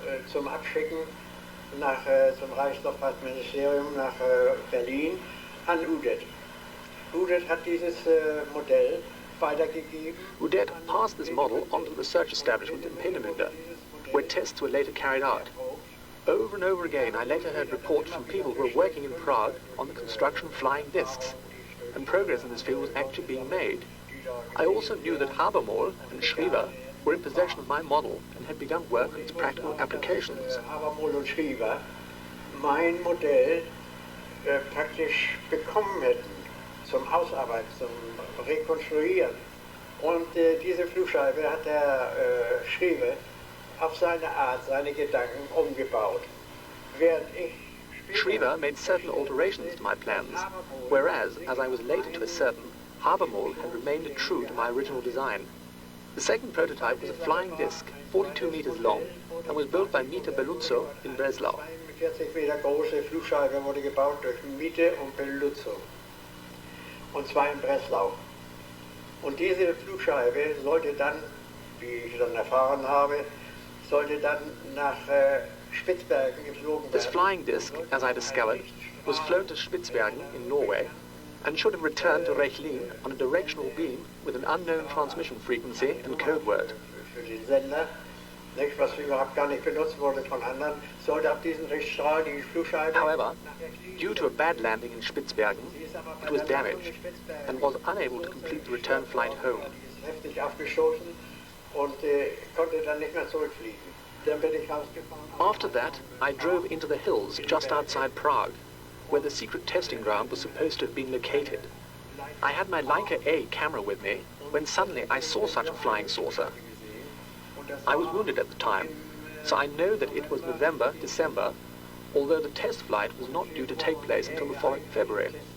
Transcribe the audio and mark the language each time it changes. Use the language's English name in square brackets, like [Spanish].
[German] Zum Abschicken zum Reichsluftfahrtministerium nach Berlin an Udet. Udet hat dieses Modell weitergegeben. [English] Udet passed this model on to the research establishment in Peenemünde, where tests were later carried out. Over and over again, I later heard reports from people who were working in Prague on the construction of flying discs, and progress in this field was actually being made. I also knew that Habermohl and Schriever were in possession of my model and had begun work on its practical applications. [German] Habermohl und Schriever mein Modell praktisch bekommen hätten zum Ausarbeiten, zum Rekonstruieren. Und diese Flugscheibe hat der Schriever auf seine Art, seine Gedanken umgebaut. Während ich [English] Schriever made certain alterations to my plans, whereas, as I was later to ascertain, Habermohl had remained true to my original design. The second prototype was a flying disc, 42 meters long, and was built by Miete Beluzzo in Breslau. [German] 40 Meter große Flugscheibe wurde gebaut durch Miete und Beluzzo. Und zwar in Breslau. Und diese Flugscheibe sollte dann, wie ich dann erfahren habe, sollte dann nach Spitzbergen geflogen werden. [English] This flying disc, as I discovered, was flown to Spitzbergen in Norway and should have returned to Rechlin on a directional beam with an unknown transmission frequency and code word. [German] Für den Sender, nicht, was überhaupt gar nicht benutzt wurde von anderen, sollte auf diesen Richtstrahl die Flugscheibe... [English] However, due to a bad landing in Spitzbergen, it was damaged and was unable to complete the return flight home. [German] Heftig aufgestoßen und konnte dann nicht mehr zurückfliegen. Dann bin ich rausgefahren. [English] After that, I drove into the hills just outside Prague, where the secret testing ground was supposed to have been located. I had my Leica A camera with me when suddenly I saw such a flying saucer. I was wounded at the time, so I know that it was November, December, although the test flight was not due to take place until the following February.